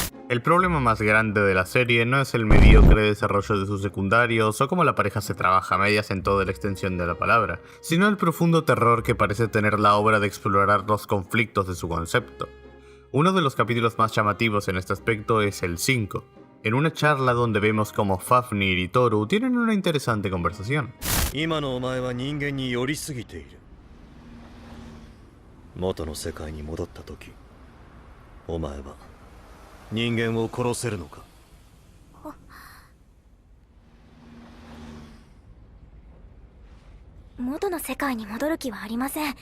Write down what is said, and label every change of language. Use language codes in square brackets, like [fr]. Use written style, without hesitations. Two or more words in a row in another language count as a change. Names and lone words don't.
[es] El problema más grande de la serie no es el mediocre desarrollo de sus secundarios o cómo la pareja se trabaja a medias en toda la extensión de la palabra, sino el profundo terror que parece tener la obra de explorar los conflictos de su concepto. Uno de los capítulos más llamativos en este aspecto es el 5, en una charla donde vemos cómo Fafnir y Toru tienen una interesante conversación. [ja] 今のお前は人間に寄りすぎている。元の世界に戻った時、お前は人間を殺せるのか。元の世界に戻る気はありません。